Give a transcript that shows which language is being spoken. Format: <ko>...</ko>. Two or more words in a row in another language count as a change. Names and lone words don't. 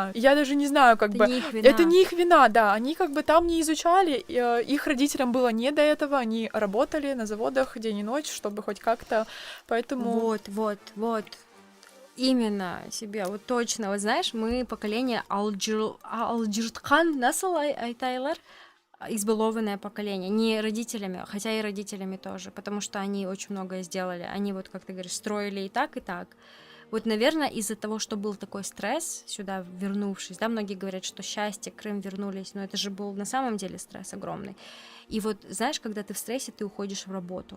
<ru>И я даже не знаю, как бы... Это не их вина, да. Они как бы там не изучали, их родителям было не до этого, они работали на заводах день и ночь, чтобы хоть как-то, поэтому... Вот. Именно себе, вот точно. Вот знаешь, мы поколение Алджиртхан,</ru> <crh>насыл айтайлар,</crh> <ru>избалованное поколение, не родителями, хотя и родителями тоже, потому что они очень многое сделали. Они вот, как ты говоришь, строили и так, и так. Вот, наверное, из-за того, что был такой стресс, сюда вернувшись, да, многие говорят, что счастье, Крым вернулись, но это же был на самом деле стресс огромный. И вот, знаешь, когда ты в стрессе, ты уходишь в работу.</ru>